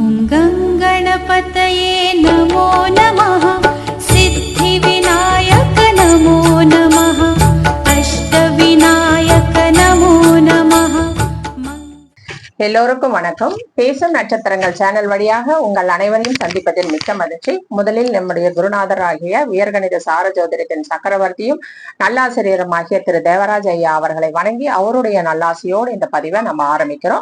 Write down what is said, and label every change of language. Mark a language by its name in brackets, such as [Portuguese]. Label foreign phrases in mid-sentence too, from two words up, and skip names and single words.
[Sanskrit] गंगणपतये नमो नमः। सिद्धिविनायक नमो नमः। अष्टविनायक नमो नमः। [Tamil] எல்லோருக்கும் வணக்கம். பேசும் நட்சத்திரங்கள் சேனல் வழியாக உங்கள் அனைவரையும் சந்திப்பதில் மிக்க மகிழ்ச்சி. முதலில் நம்முடைய குருநாதர் ஆகிய உயர்கணித சார ஜோதிடத்தின் சக்கரவர்த்தியும் நல்லாசிரியரும் ஆகிய திரு தேவராஜ் ஐயா அவர்களை வணங்கி அவருடைய நல்லாசியோடு இந்த பதிவை நம்ம ஆரம்பிக்கிறோம்.